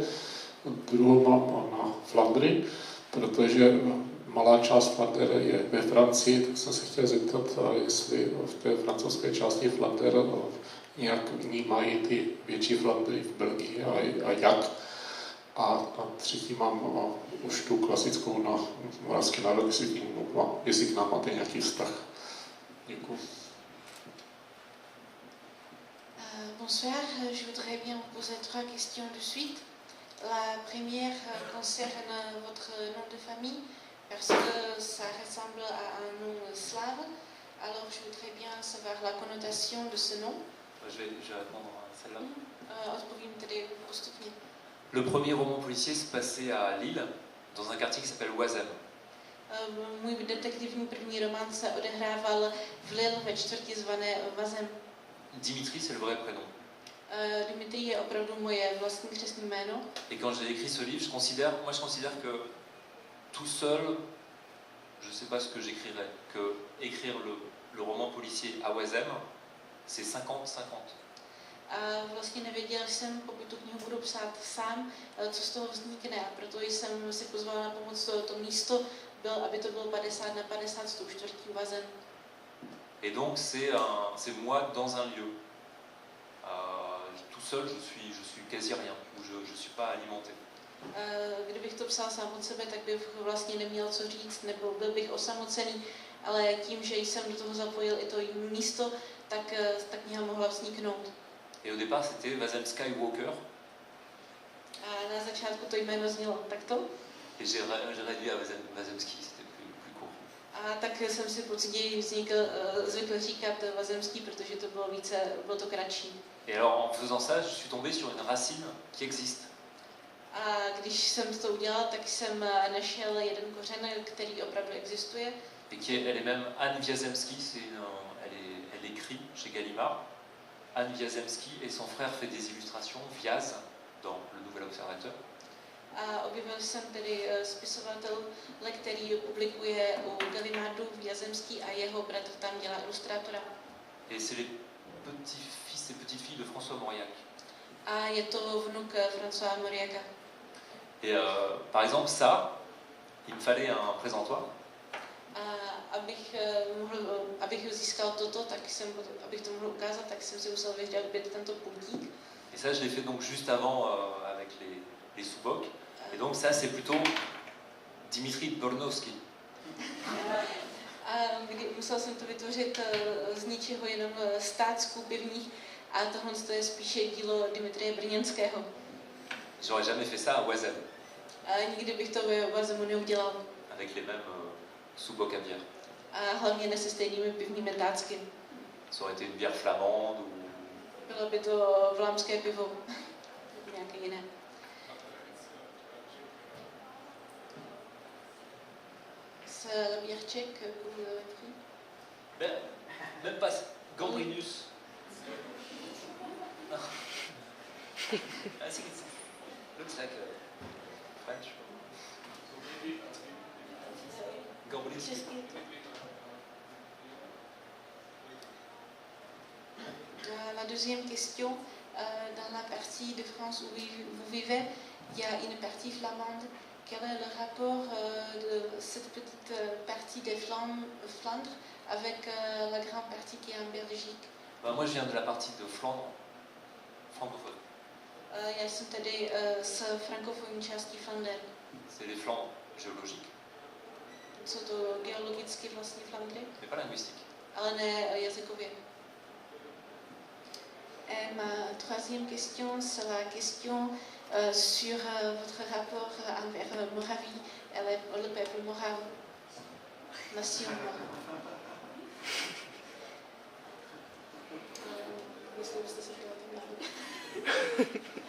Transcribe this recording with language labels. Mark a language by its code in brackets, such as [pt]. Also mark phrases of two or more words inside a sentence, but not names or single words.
[cs] Druhou mám na Flandry, protože malá část Flandre je ve Francii, tak jsem se chtěl zeptat, jestli v té francouzské části Flandre nějak vnímají ty větší Flandry v Belgii a jak. A třetí mám už tu klasickou na moravský národ, jestli k nám máte nějaký vztah. Děkuji. [fr] Bonsoir, je voudrais bien vous poser 3 questions de suite. La première concerne votre nom de famille, parce que ça ressemble à un nom slave. Alors je voudrais bien savoir la connotation de ce nom. Je vais répondre à celle-là. [cs] Odpovím tedy postupně. [fr] Le premier roman policier se passait à Lille, dans un quartier qui s'appelle Oisem. [cs] Můj detektivní první román se odehrával v Lille ve čtvrti zvané Vazem. [fr] Dimitri, c'est le vrai prénom. [cs] Dimitri je opravdu moje vlastní křestní jméno. [fr] Et quand j'ai écrit ce livre, je considère que tout seul, je ne sais pas ce que j'écrirais, que écrire le roman policier à Oisem, c'est 50-50. [cs] A vlastně nevěděl jsem, pokud tu knihu budu psát sám, co z toho vznikne. A proto jsem si pozval na pomoc to místo, aby to bylo 50/50 s tou čtvrtí vazem. [fr] Et donc c'est moi dans un lieu. Tout seul, je suis quasi rien, où je suis pas alimenté. [cs] Kdybych to psal sám od sebe, tak bych vlastně neměl co říct, nebo byl bych osamocený, ale tím, že jsem do toho zapojil i to místo, tak ta kniha mohla vzniknout. [fr] Et au départ, c'était Vasem Skywalker. [cs] A na začátku to jméno znělo takto. [fr] Et j'ai réduit à Vazemski, c'était plus court. [cs] A tak jsem si později zvykl říkat Vazemský, protože to bylo to kratší. [fr] Et alors, en faisant ça, je suis tombé sur une racine qui existe. [cs] A když jsem to udělal, tak jsem našel jeden kořen, který opravdu existuje. [fr] Et elle est même Anne Wiazemski, elle écrit chez Gallimard. Anne Wiazemski et son frère fait des illustrations, Viaz, dans Le Nouvel Observateur. [cs] A objevil jsem tedy spisovatel, který publikuje u Gallimardu Wiazemski a jeho bratr tam dělá ilustrátora. [fr] Et c'est les petits-fils et petites-filles de François Mauriac. [cs] A je to vnuk François Mauriaca. [fr] Et par exemple, ça, il me fallait un présentoir. [cs] A abych získal toto, abych to mohl ukázat, tak jsem si musel vyřadit tento pultík. [fr] Et ça, je l'ai fait donc juste avant avec les sous-bocs. Et donc ça, c'est plutôt Dimitri Bornovsky. [cs] A musel jsem to vytvořit z ničeho, jenom stácku pivních. A tohle je spíše dílo Dimitrie Brněnského. [fr] J'aurais jamais fait ça à Oisem. [cs] A nikdy bych to ve Oisemu neudělal. [fr] Avec les mêmes sous-bocs à bière. [cs] A hlavně ne se stejnými pivními tácky. [fr] Ça aurait été une bière flamande ou... [cs] Bylo by to vlámské pivo. Nějaké jiné. [fr] C'est la bière tchèque que vous avez pris? Ben, même pas Gambrinus. [cs] No. [en] I think it looks like French. [fr] Gambrinus. La deuxième question, dans la partie de France où vous vivez, il y a une partie flamande. Quel est le rapport de cette petite partie des Flandres avec la grande partie qui est en Belgique? Ben, moi, je viens de la partie de Flandre, francophone. [cs] Já jsem tedy z frankofonní části Flandern. [fr] C'est les Flandres géologiques. [cs] Jsou to geologicky vlastně Flandry, [fr] Mais pas linguistique. [cs] ale ne jazykově. [fr] Et ma troisième question, c'est la question sur votre rapport envers Moravie et le peuple morave, nation morave. [cs] Jestli byste se chtěla tím dát.